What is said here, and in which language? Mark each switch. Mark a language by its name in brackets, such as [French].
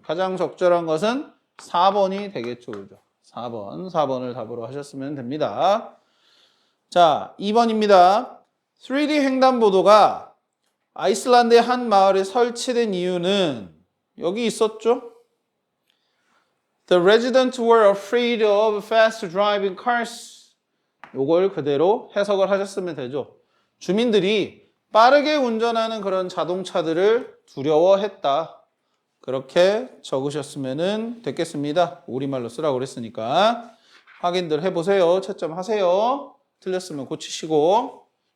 [Korean] 가장 적절한 것은 4번이 되겠죠. 그죠? 4번을 답으로 하셨으면 됩니다. 자, 2번입니다. 3D 횡단보도가 아이슬란드의 한 마을에 설치된 이유는 여기 있었죠? [English] The residents were afraid of fast driving cars. [Korean] 요걸 그대로 해석을 하셨으면 되죠. 주민들이 빠르게 운전하는 그런 자동차들을 두려워했다. 그렇게 적으셨으면 됐겠습니다. 우리말로 쓰라고 그랬으니까. 확인들 해보세요. 채점하세요. 틀렸으면 고치시고.